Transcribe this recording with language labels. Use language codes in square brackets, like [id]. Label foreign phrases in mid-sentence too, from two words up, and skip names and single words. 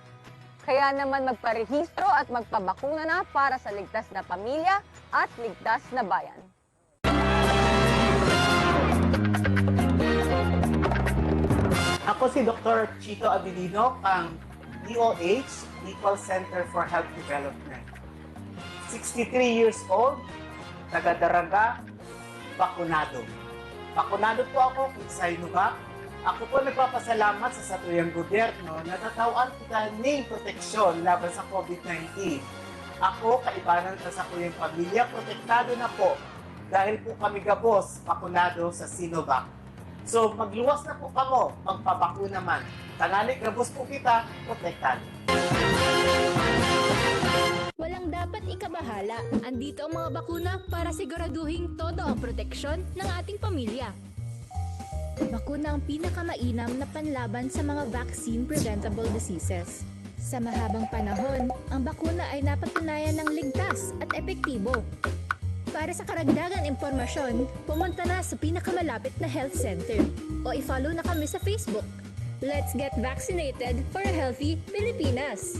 [tl] Kaya naman magparehistro at magpabakuna na para sa ligtas na pamilya at ligtas na bayan. Ako si Dr. Chito Abilino, ang DOH, Equal Center for Health Development. [en] 63 years old, [tl] taga-Daraga, bakunado. [bik] Bakunado po ako kung sa Sinovac. Ako po nagpapasalamat sa satuyang gobyerno na natawaan kita ng proteksyon laban sa COVID-19. Ako, kaibanan sa satuyang pamilya, protektado na po dahil po kami gabos, bakunado sa Sinovac. So, magluwas na po kamo, magpabakuna man. Tangali, gabos po kita, protektado. [tl] Walang dapat ikabahala. Andito ang mga bakuna para siguraduhin todo ang proteksyon ng ating pamilya. Bakuna ang pinakamainam na panlaban sa mga [en] vaccine-preventable diseases. [tl] Sa mahabang panahon, ang bakuna ay napatunayan ng ligtas at epektibo. Para sa karagdagang impormasyon, pumunta na sa pinakamalapit na [en] health center [tl] o i-follow na kami sa Facebook. [en] Let's get vaccinated for a healthy Pilipinas.